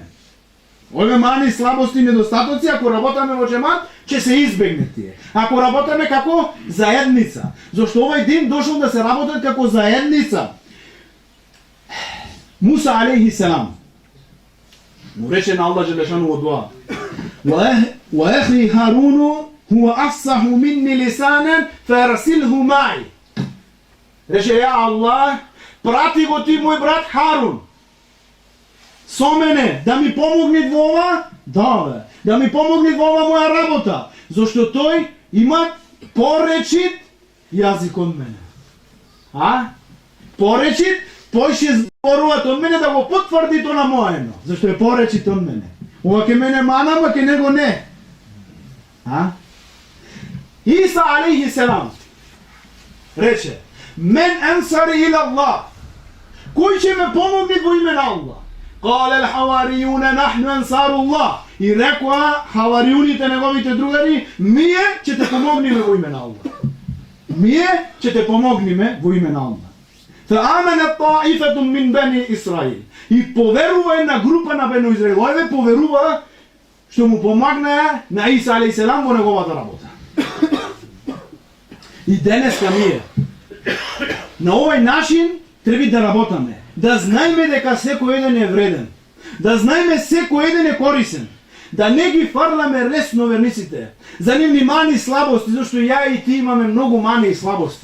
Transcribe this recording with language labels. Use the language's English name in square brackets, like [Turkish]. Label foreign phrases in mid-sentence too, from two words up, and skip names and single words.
[Macedonian] Овие мани, слабости, недостатоци, ако работаме во џемат, ќе се избегне тие. Ако работаме како заедница, зашто овој дин дошол да се работат како заедница. Муса алейхи селам му рече на Аллах џелешану во дуа: [Arabic] "وأخي هارون هو أفصح مني لسانا فأرسله معي." [Macedonian] Рече: [Arabic] "يا الله, [Macedonian] прати го ти мој брат Харун со мене да ми помогне во ова, да ми помогне во ова моја работа, зашто тој има поречит јазик од мене." Поречит, тој ќе зборува од мене да го потврди тоа на моено, зашто е поречит од мене. Ова ке мене мана, ама ке него не. Иса [Arabic] عليه السلام [Macedonian] рече: [Arabic] "من أنصاري إلى الله." [Macedonian] Кој ќе ме помогне во име на Аллах? [Arabic] قال الحواريون نحن أنصار الله. [Macedonian] И рекоа хаваријуните, неговите другари: "Ние ќе те помогнеме во име на Аллах." Ние ќе те помогнеме во име на Аллах. [Arabic] فآمنت طائفة من بني إسرائيل. [Macedonian] И поверува една група на Бени Израил. Овие поверува што му помогна на Иса [Arabic] عليه السلام [Macedonian] во неговата работа. И денеска ние на овој начин треба да работаме, да знаеме дека секој еден е вреден, да знаеме секој еден е корисен, да не ги фарламе лесно верниците, за нивни мани и слабости, зашто ја и ти имаме многу мани и слабости.